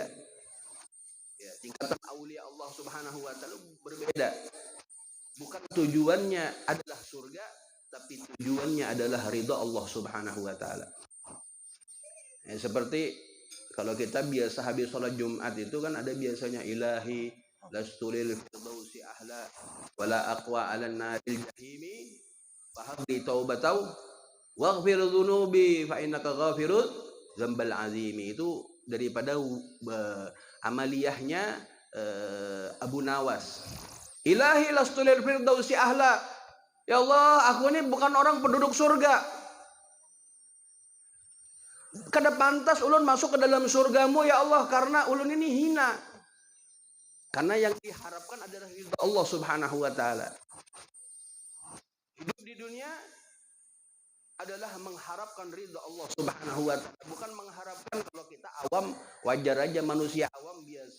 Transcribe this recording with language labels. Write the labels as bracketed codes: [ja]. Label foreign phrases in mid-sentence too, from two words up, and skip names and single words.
[id] Ya, tingkatan aulia Allah [ar] سبحانه وتعالى [id] berbeda. Bukan tujuannya adalah surga, tapi tujuannya adalah ridha Allah [ar] سبحانه وتعالى. [id] Seperti kalau kita biasa habis sholat Jumat itu kan ada biasanya [ar] إلهي لست للفردوس أهلا ولا أقوى على نار الجحيم فهب لي توبة واغفر ذنوبي فإنك غافر الذنب العظيم. [id] Itu daripada amaliyahnya Abu Nawas. [ar] إلهي لست للفردوس أهلا. Ya Allah, [id] aku ini bukan orang penduduk surga. [bjn] Kada pantas ulun masuk ke dalam surgamu ya Allah, karena ulun ini hina. [id] Karena yang diharapkan adalah ridha Allah [ar] سبحانه وتعالى. [id] Hidup di dunia adalah mengharapkan ridha Allah [ar] سبحانه وتعالى, [id] bukan mengharapkan kalau kita awam, wajar aja manusia awam biasa.